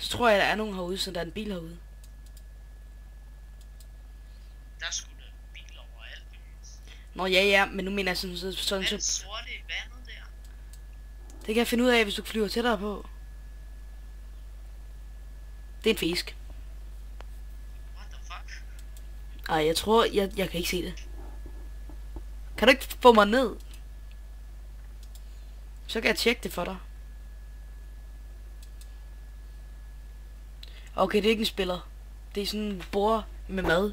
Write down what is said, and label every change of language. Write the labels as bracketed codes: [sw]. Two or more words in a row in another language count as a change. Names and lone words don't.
[da] Så tror jeg, der er nogen herude, så der er en bil herude. Der skulle der biler overalt. Nå ja, men nu mener jeg sådan Hvad er så... det sorte i vandet der? Det kan jeg finde ud af, hvis du flyver tættere på. Det er en fisk. [en] What the fuck? [da] Ej, jeg tror, jeg kan ikke se det. Kan du ikke få mig ned? Så kan jeg tjekke det for dig. Okay, det er ikke en spiller. Det er sådan en bord med mad.